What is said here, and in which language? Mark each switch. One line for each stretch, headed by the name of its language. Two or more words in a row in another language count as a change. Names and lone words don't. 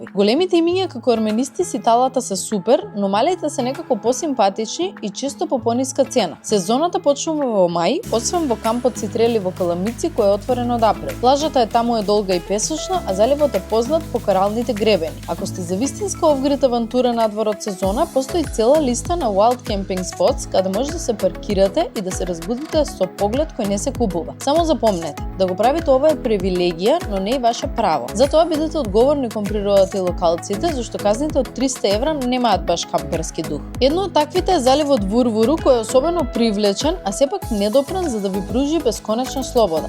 Macedonian: Големите имиња како арменисти ситалата се супер, но малите се некако посимпатични и често по пониска цена. Сезоната почнува во мај, освен во кампот Цитрели во Каламици кој е отворен од април. Плажата таму е долга и песочна, а заливот е познат по коралните гребени. Ако сте за вистинска овгрит авантура надвор од сезона, постои цела листа на
English: wild camping spots
Macedonian: каде може да се паркирате и да се разбудите со поглед кој не се купува. Само запомнете, да го правите ова е привилегија, но не и ваше право. Затоа бидете одговорни кон природата и локалците, зашто казните од 300 евра немаат баш камперски дух. Едно од таквите е заливот Вурвуру, кој е особено привлечен, а сепак недопрен за да ви пружи бесконечна слобода.